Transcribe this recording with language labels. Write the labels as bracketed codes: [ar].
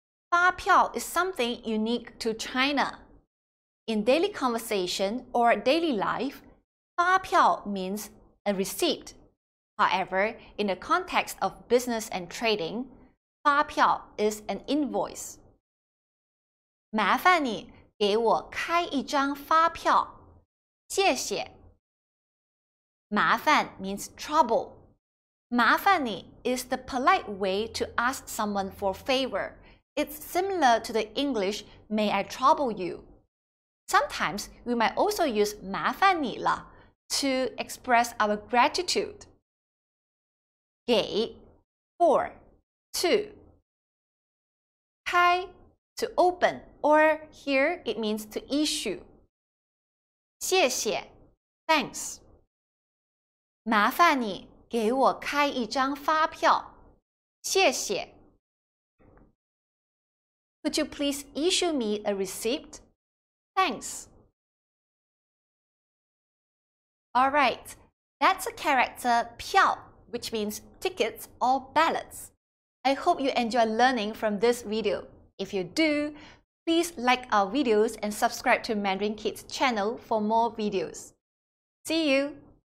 [en] 发票 is something unique to China. In daily conversation or daily life, 发票 means a receipt. However, in the context of business and trading, 发票 is an invoice. [zh] 麻烦你给我开一张发票，谢谢。 [en] 麻烦 means trouble. 麻烦你 is the polite way to ask someone for a favor. It's similar to the English, may I trouble you? Sometimes we might also use [zh] 麻烦你了 [en] to express our gratitude. 给 for, to. 开 to open, or here it means to issue. 谢谢 thanks. [zh] 麻烦你给我开一张发票，谢谢。 [en] Could you please issue me a receipt? Thanks. Alright, that's a character 票, which means tickets or ballots. I hope you enjoy learning from this video. If you do, please like our videos and subscribe to MandarinKit's channel for more videos. See you!